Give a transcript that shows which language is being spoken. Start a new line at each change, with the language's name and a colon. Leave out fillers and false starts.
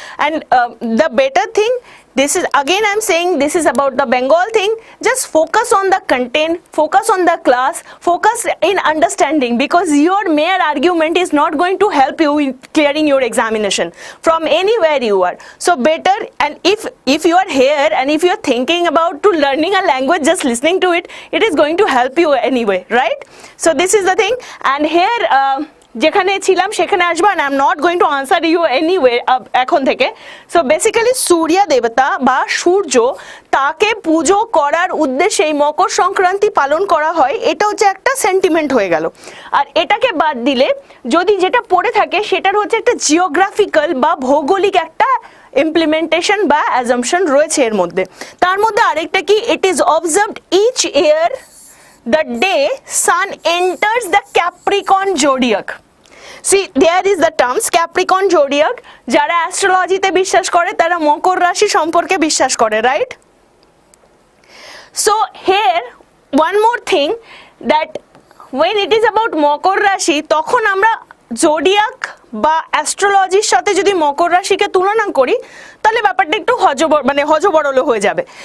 English: And the better thing, this is again I'm saying, this is about the Bengal thing, just focus on the content, focus on the class, focus in understanding, because your mere argument is not going to help you in clearing your examination from anywhere you are. So better, and if you are here and if you are thinking about to learning a language, just listening to it, it is going to help you anyway, right? So this is the thing, and here
Bangla: যেখানে ছিলাম সেখানে আসবো,
English: and I'm not going to answer you anyway
Bangla: এখন থেকে। So basically সূর্য দেবতা বা সূর্য, তাকে পুজো করার উদ্দেশ্যে এই মকর সংক্রান্তি পালন করা হয়, এটা হচ্ছে একটা সেন্টিমেন্ট হয়ে গেল। আর এটাকে বাদ দিলে যদি যেটা পড়ে থাকে, সেটার হচ্ছে একটা জিওগ্রাফিক্যাল বা ভৌগোলিক একটা ইমপ্লিমেন্টেশন বা অ্যাজাম্পশন রয়েছে এর মধ্যে। তার মধ্যে আরেকটা কি,
English: It is observed each year the day sun enters the Capricorn zodiac. See, there is the terms Capricorn zodiac.
Bangla: যারা অ্যাস্ট্রোলজিতে বিশ্বাস করে তারা মকর রাশি সম্পর্কে বিশ্বাস করে, right?
English: So here one more thing, that when it is about
Bangla: মকর রাশি, তখন আমরা জোডিয়াক বা অ্যাস্ট্রোলজির সাথে যদি মকর রাশিকে তুলনা করি, তাহলে ব্যাপারটা একটু হজবরল হয়ে যাবে।